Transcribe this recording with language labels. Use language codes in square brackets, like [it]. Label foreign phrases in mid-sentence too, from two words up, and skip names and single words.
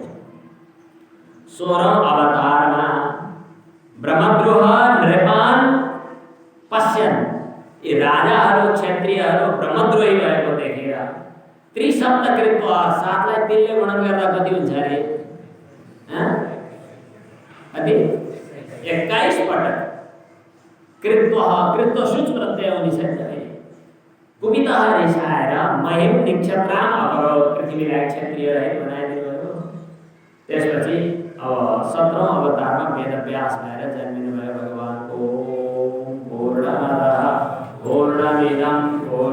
[ne] 16औं अवतारमा [sa] ब्रह्मद्रोह नृपान पश्यन, [ne] यी राजाहरू क्षत्रियहरू ब्रह्मद्रोही भएको देखेर [sa] त्रिशब्द कृत्वा, [ne] 7लाई 3ले गुणन गर्दा कति हुन्छ अरे? कति? 21 पटक कृत्व सूच प्रत्यय हुने छ। [sa] कुपितः रिसाएर महिम निक्षत्राम अकरोत्, [ne] पृथ्वीलाई क्षत्रिय रहित बनाइदिनु भयो। त्यसपछि अब 17औं अवतारमा वेदव्यास भएर जन्मिनु भयो भगवानको। [sa] पूर्णमदः पूर्णमिदं